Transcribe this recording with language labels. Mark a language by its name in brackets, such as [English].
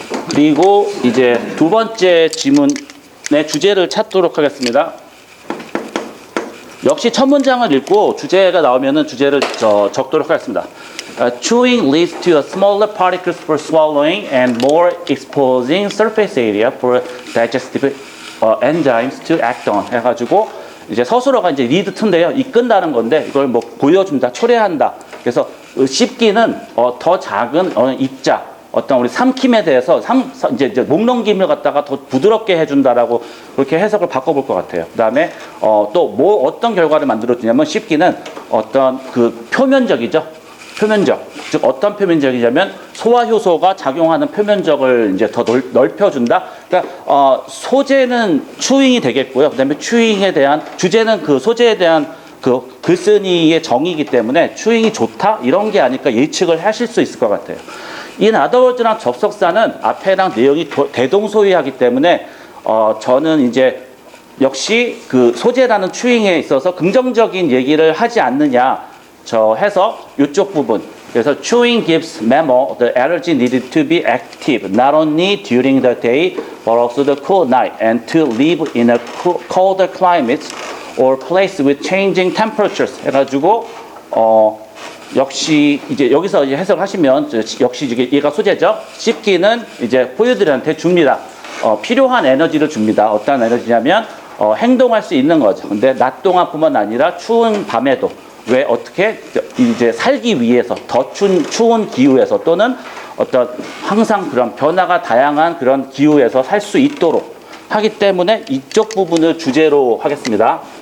[Korean] 그리고 이제 두 번째 지문의 주제를 찾도록 하겠습니다. 역시 첫 문장을 읽고 주제가 나오면은 주제를 적도록 하겠습니다. [English] Chewing leads to a smaller particles for swallowing and more exposing surface area for digestive enzymes to act on [Korean] 해가지고 이제 서술어가 이제 lead to인데요. 이끈다는 건데 이걸 뭐 보여준다, 초래한다. 그래서 씹기는 더 작은 입자 어떤 우리 삼킴에 대해서 이제 목넘김을 갖다가 더 부드럽게 해준다라고 그렇게 해석을 바꿔볼 것 같아요. 그다음에 또 뭐 어떤 결과를 만들어주냐면 씹기는 어떤 그 표면적이죠. 표면적, 즉 어떤 표면적이냐면 소화 효소가 작용하는 표면적을 이제 더 넓혀준다. 그러니까 소재는 추잉이 되겠고요. 그다음에 추잉에 대한 주제는 그 소재에 대한 그 글쓴이의 정의이기 때문에 추잉이 좋다 이런 게 아닐까 예측을 하실 수 있을 것 같아요. in other words랑 접속사는 앞에랑 내용이 대동소이하기 때문에 저는 이제 역시 그 소재라는 추잉에 있어서 긍정적인 얘기를 하지 않느냐 [English] 해서 이쪽 부분 그래서 chewing gives mammal the energy needed to be active not only during the day but also the cool night and to live in a colder climate or place with changing temperatures [Korean] 해가지고 역시 이제 여기서 이제 해석을 하시면 역시 얘가 소재죠. 씹기는 이제 포유들한테 줍니다. 필요한 에너지를 줍니다. 어떤 에너지냐면 행동할 수 있는 거죠. 근데 낮 동안뿐만 아니라 추운 밤에도 왜 어떻게 이제 살기 위해서 더 추운 기후에서 또는 어떤 항상 그런 변화가 다양한 그런 기후에서 살 수 있도록 하기 때문에 이쪽 부분을 주제로 하겠습니다.